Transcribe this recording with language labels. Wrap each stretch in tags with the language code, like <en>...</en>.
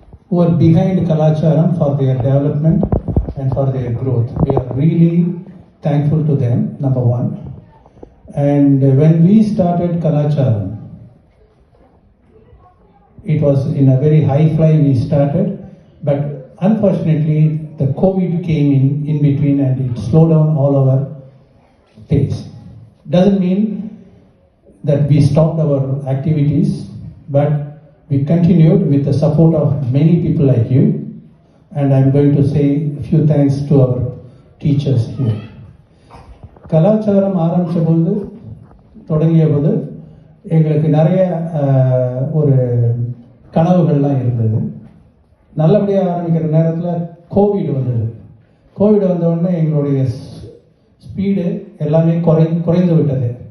<en>who are behind Kalacharam for their development and for their growth. We are really thankful to them, number one. And when we started Kalacharam, it was in a very high fly we started, but unfortunately the COVID came in between and it slowed down all our pace. Doesn't mean that we stopped our activities, but we continued with the support of many people like you, and I'm going to say a few thanks to our teachers here.</en> <ta>கலாச்சாரம் ஆரம்பித்த பொழுது தொடங்கிய போது எங்களுக்கு நிறைய ஒரு கனவுகள்லாம் இருந்தது. நல்லபடியாக ஆரம்பிக்கிற நேரத்தில் கோவிட் வந்தது. கோவிட் வந்தவுடனே எங்களுடைய ஸ்பீடு எல்லாமே குறைந்து விட்டது.</ta>